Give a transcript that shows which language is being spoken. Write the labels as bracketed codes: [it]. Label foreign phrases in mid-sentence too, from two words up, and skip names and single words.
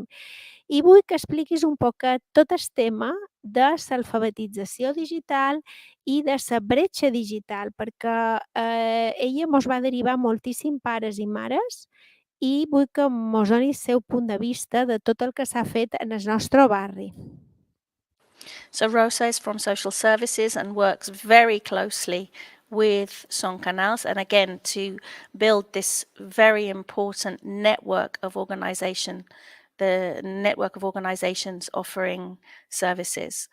[ca] I vull que expliquis un poquet tot el tema de l'alfabetització digital i de la bretxa digital, perquè ella ens va derivar moltíssim pares i mares i vull que ens doni el seu punt de vista de tot el que s'ha fet en el nostre barri. [en] So Rosa is from social services and works very closely with Son Canals, and again to build this very important network of organization, the network of organizations offering services.